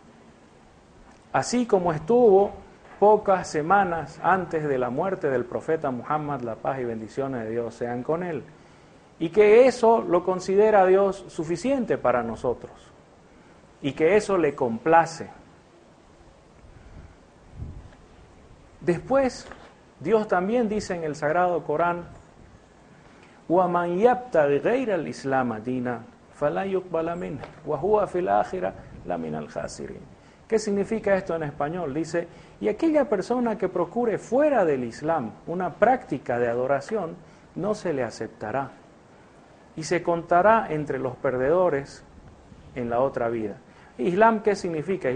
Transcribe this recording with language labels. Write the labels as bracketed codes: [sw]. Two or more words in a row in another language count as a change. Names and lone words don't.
[es] Así como estuvo pocas semanas antes de la muerte del profeta Muhammad, la paz y bendiciones de Dios sean con él, y que eso lo considera Dios suficiente para nosotros, y que eso le complace. Después, Dios también dice en el Sagrado Corán: [ar] وَمَنْ يَبْتَغِ غَيْرَ الْإِسْلَامَ دِينًا فَلَا يُقْبَلَ مِنْهُ وَهُوَ فِي الْآخِرَةِ لَمِنَ الْخَاسِرِينَ. [es] ¿Qué significa esto en español? Dice: y aquella persona que procure fuera del Islam una práctica de adoración, no se le aceptará, y se contará entre los perdedores en la otra vida. ¿Islam qué significa?